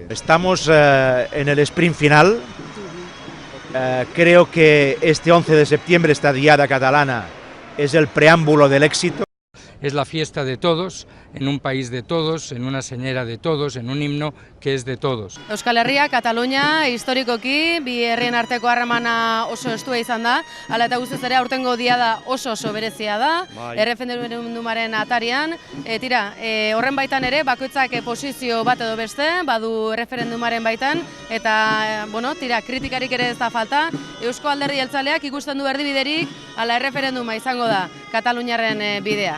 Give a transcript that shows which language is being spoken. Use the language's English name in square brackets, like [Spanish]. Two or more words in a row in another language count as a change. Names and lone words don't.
[Spanish] Estamos en el sprint final. Creo que este 11 de septiembre, esta diada catalana, es el preámbulo del éxito. Es la fiesta de todos, en un país de todos, en una señera de todos, en un himno que es de todos. [Basque] Euskal Herria, Katalunia, historikoki, bi herrien arteko harremana oso estua izan da, hala eta guztiz ere aurtengo diada oso berezia da, erreferendumaren atarian, horren baitan ere, bakoitzak posizio bat edo beste, badu erreferendumaren baitan, eta, kritikarik ere ez da falta, Eusko Alderdi Jeltzaleak ikusten du erdibiderik, ala erreferenduma izango da, Kataluniaren bidea.